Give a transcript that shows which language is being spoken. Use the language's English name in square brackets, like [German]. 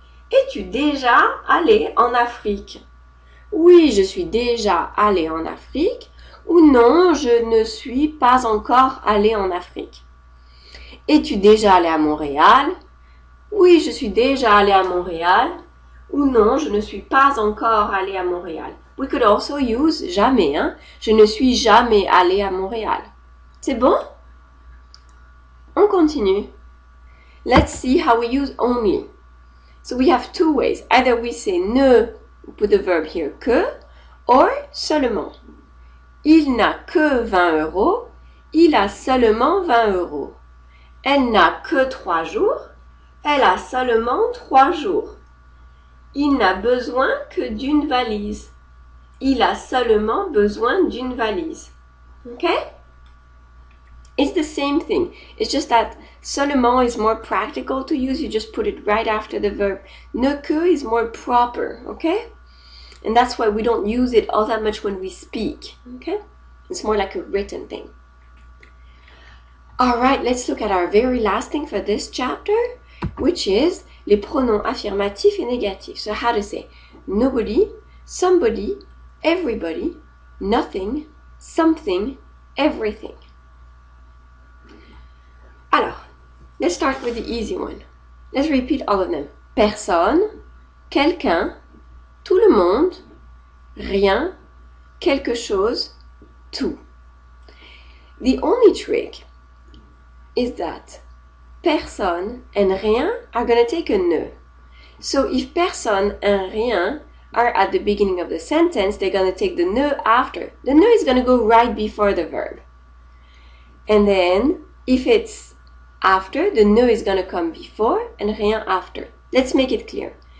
[French] Es-tu déjà allé en Afrique? Oui, je suis déjà allé en Afrique. Ou non, je ne suis pas encore allé en Afrique. Es-tu déjà allé à Montréal? Oui, je suis déjà allé à Montréal. Ou non, je ne suis pas encore allé à Montréal. [English] We could also use jamais, hein? [French] Je ne suis jamais allé à Montréal. C'est bon? On continue. [English] Let's see how we use only. So we have two ways. Either we say ne, put the verb here, que, or seulement. [French] Il n'a que 20 euros. Il a seulement 20 euros. Elle n'a que 3 jours. Elle a seulement 3 jours. Il n'a besoin que d'une valise. Il a seulement besoin d'une valise. [English] Okay? It's the same thing. It's just that seulement is more practical to use. You just put it right after the verb. Ne que is more proper. Okay? And that's why we don't use it all that much when we speak. Okay? It's more like a written thing. Alright, let's look at our very last thing for this chapter, which is [French] les pronoms affirmatifs et négatifs. [English] So how to say nobody, somebody, everybody, nothing, something, everything. Alors, let's start with the easy one. Let's repeat all of them. [French] Personne, quelqu'un, tout le monde, rien, quelque chose, tout. [English] The only trick is that personne and rien are going to take a ne. So if personne and rien are at the beginning of the sentence, they're going to take the ne after. The ne is going to go right before the verb. And then if it's after, the ne is going to come before and rien after. Let's make it clear.